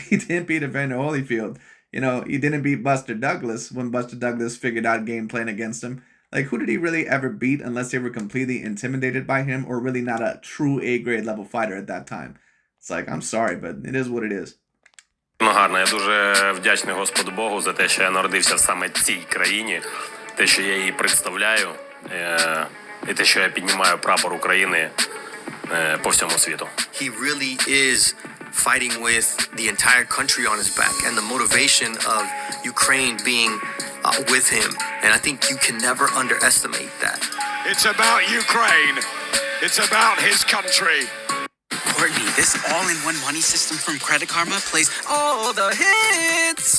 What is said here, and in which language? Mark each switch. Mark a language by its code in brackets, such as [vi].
[en] He didn't beat Evander Holyfield. You know, he didn't beat Buster Douglas when Buster Douglas figured out game plan against him. Like, who did he really ever beat unless they were completely intimidated by him or really not a true A-grade level fighter at that time? It's like, I'm sorry, but it is what it is. [uk] Гарно. Я дуже вдячний Господу Богу за те, що я народився саме в цій країні, те, що я її представляю, і те, що я піднімаю прапор України по всьому світу. [en] He really is fighting with the entire country on his back and the motivation of Ukraine being with him. And I think you can never underestimate that. It's about Ukraine. It's about his country. Courtney, this all-in-one money system from Credit Karma plays all the hits.